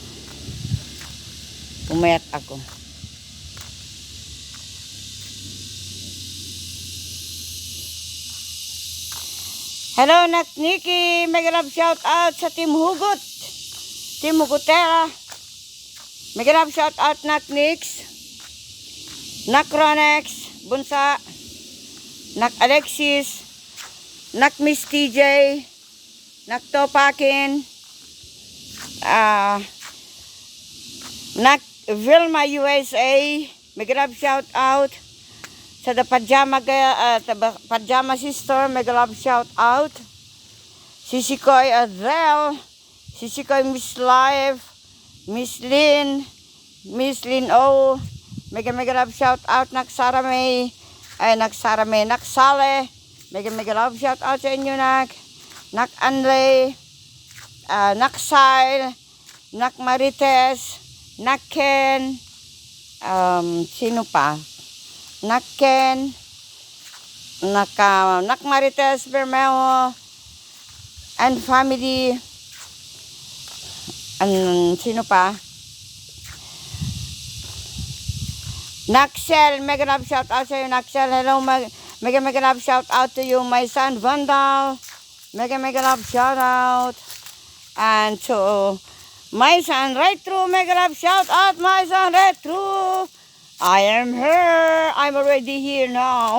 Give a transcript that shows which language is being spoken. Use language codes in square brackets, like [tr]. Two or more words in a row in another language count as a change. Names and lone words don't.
[tl] Pumayat ako. Hello, Nak Nikki. [en] Mega love shout out sa Team Hugot. Team Hugotera. Mega love shout out Nak Nix. Nak Ronex. Bunsa. Nak Alexis. Nak Miss TJ. Nak Topakin. Nak Vilma USA. Mega love shout out. Sa the Pajama Sister, mega love shout out. Si Sikoy Adrel, Sisikoy, Miss Life, Miss Lynn O, mega love shout out, Naksara May, Naksale, mega love shout out [tl] sa inyo, Nak Anlay, Naksail, Nak Marites, Nak Ken, sino pa? Nak Ken, Nak Marites Bermeo, [en] and family, [tl] sino pa? [en] Naxel, mega love shout out [tl] sa iyo, [en] Naxel. Hello, mega love shout out to you, my son Vandal. Mega love shout out. And to my son Retro, mega love shout out, my son Retro. I am here. I'm already here now.